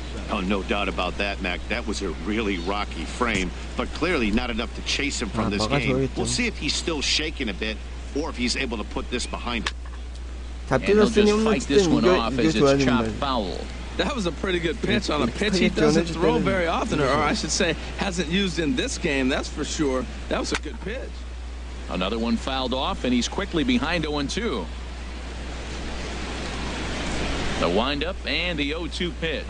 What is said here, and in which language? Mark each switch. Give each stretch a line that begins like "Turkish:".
English: Oh, no doubt about that, Mac. That was a really rocky frame, but clearly not enough to chase him from this game. We'll see if he's still shaking a bit or if he's able to put this behind him.
Korean: 자, 피어스는 홈런 칠 때는 이겨줘야 됩니다.
English: That was a pretty good pitch on a pitch he doesn't throw very often, or I should say hasn't used in this game, that's for sure. That was a good pitch. Another one fouled off, and he's quickly behind 0-2. The windup and the 0-2 pitch.